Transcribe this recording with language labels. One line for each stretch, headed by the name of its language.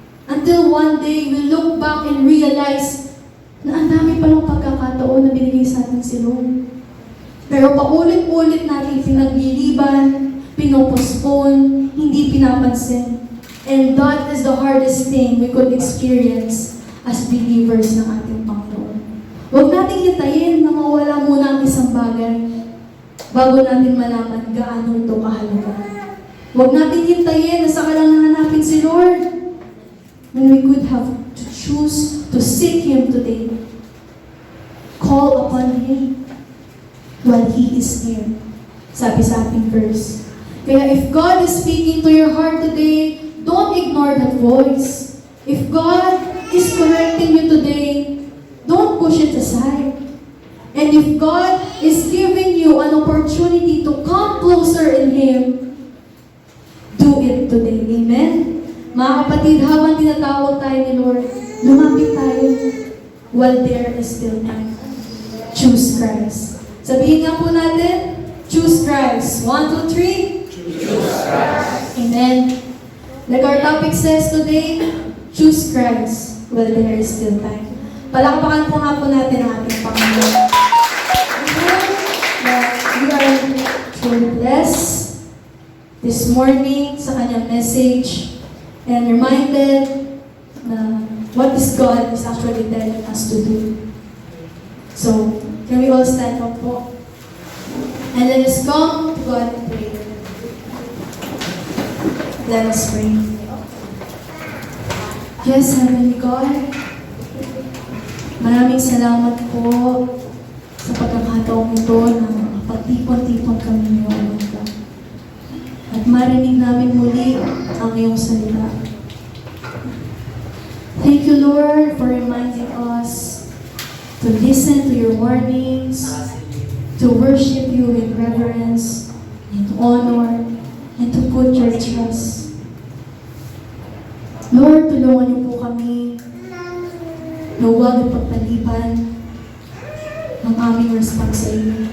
English: Until one day, we look back and realize
Filipino: na ang dami palang pagkakataon na binigay sa atin si Lord. Pero paulit-ulit natin pinagliliban, pinopospone, hindi pinapansin.
English: And that is the hardest thing we could experience as believers
Filipino: ng ating Panginoon. Huwag natin hintayin na mawala muna ang isang bagay bago natin malaman gaano ito kahalaga. Huwag natin hintayin na saka lang nahanapin si Lord
English: when we could have to choose to seek Him today. Call upon Him while He is near.
Filipino: Sabi sa ating verse. Kaya
English: if God is speaking to your heart today, don't ignore that voice. If God is correcting you today, don't push it aside. And if God is giving you an opportunity to come closer in Him, do it today.
Filipino: Amen? Mga kapatid, habang tinatawag tayo ni Lord, lumapit tayo
English: while there is still time. Choose Christ.
Filipino: Sabihin nga po natin, choose Christ.
English: 1, 2, 3. Choose Christ. Amen. Like our topic says today, choose Christ while there is still time.
Filipino: Palakpakan po nga po natin ang ating Panginoon.
English: We are truly blessed this morning
Filipino: sa kanyang message
English: and reminded na what is God is actually telling us to do. So, can we all stand up po? And let us come to God and pray. Let us pray. Yes, Heavenly God,
Filipino: maraming salamat po sa pagkakataong ito na pagtipon-tipon kami ngayong umaga. At marinig namin muli ang iyong salita.
English: Thank you, Lord, for reminding us to listen to your warnings, to worship you in reverence, in honor, and to put your trust.
Filipino: Lord, tulungan niyo po kami na huwag ipagpaliban ang aming response sa iyo.